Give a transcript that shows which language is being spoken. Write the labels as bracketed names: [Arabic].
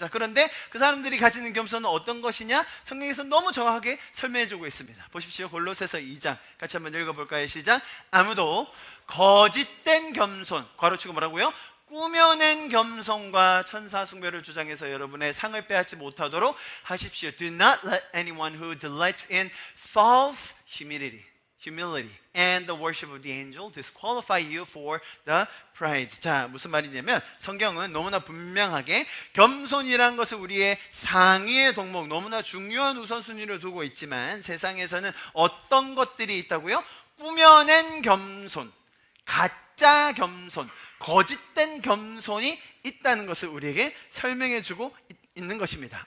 [Korean] 그런데 그 사람들이 가지는 겸손은 어떤 것이냐? 성경에서 너무 정확하게 설명해 주고 있습니다. 보십시오. 골로새서 2장 같이 한번 읽어볼까요? 시작. 아무도 거짓된 겸손, 괄호치고 뭐라고요? 꾸며낸 겸손과 천사 숭배를 주장해서 여러분의 상을 빼앗지 못하도록 하십시오. [English] Do not let anyone who delights in false humility and the worship of the angel disqualify you for the prize. [Korean] 자, 무슨 말이냐면 성경은 너무나 분명하게 겸손이란 것을 우리의 상위의 덕목, 너무나 중요한 우선순위를 두고 있지만 세상에서는 어떤 것들이 있다고요? 꾸며낸 겸손, 가짜 겸손, 거짓된 겸손이 있다는 것을 우리에게 설명해 주고 있는 것입니다.